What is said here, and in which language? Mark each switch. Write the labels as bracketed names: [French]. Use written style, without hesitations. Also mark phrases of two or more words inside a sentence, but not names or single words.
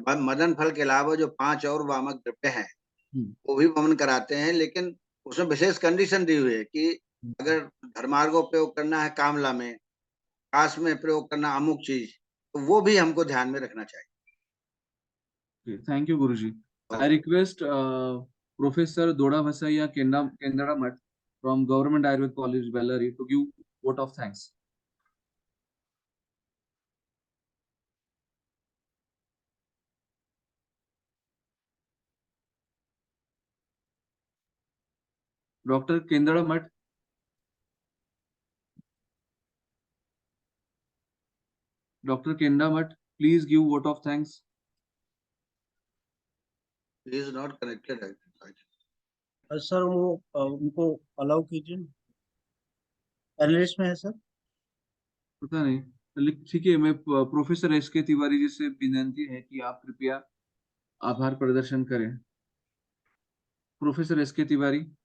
[Hindi] मदन फल के अलावा जो 5 और वामक द्रव्य हैं वो भी वमन कराते हैं, लेकिन उसमें विशेष कंडीशन दी हुई है कि अगर धर्मार्ग उपयोग करना है कामला में, काश में प्रयोग करना अमुक चीज, तो वो भी हमको ध्यान में रखना चाहिए। [English] Thank you Guruji. I request Professor Dodda Basayya Kendra Math from Government Ayurveda College Bellary to give vote of thanks. Doctor Kendra Math, Doctor Kendra Math, please give vote of thanks. He is not connected, I think. [Hindi] सर वो उनको अलाउ कीजिए, एनालिस्ट में है सर। पता नहीं, ठीक है। मैं प्रोफेसर एस के तिवारी जी से विनती है कि आप कृपया आभार प्रदर्शन करें। प्रोफेसर एस के तिवारी।